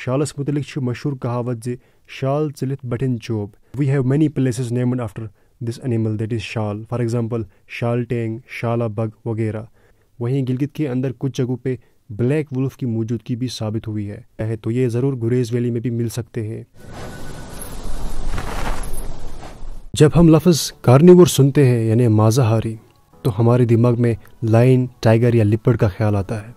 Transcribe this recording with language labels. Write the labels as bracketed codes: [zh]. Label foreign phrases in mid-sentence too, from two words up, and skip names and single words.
[ks] شالس متعلق چھُ مشہوٗر کہاوت زِ شال ژٔلِتھ بٹھٮ۪ن چوب. [en] We have many places named after this animal, that is شال. For example, شال ٹینگ, شالا بگ وغیرہ. [ur] وہیں گلگت کے اندر کچھ جگہوں پہ [en] black wolf [ur] کی موجودگی بھی ثابت ہوئی ہے تو یہ ضرور گریز ویلی میں بھی مل سکتے ہیں. جب ہم لفظ کارنیور سنتے ہیں یعنی مازاہاری تو ہمارے دماغ میں لائن, ٹائیگر یا لیپرڈ کا خیال آتا ہے.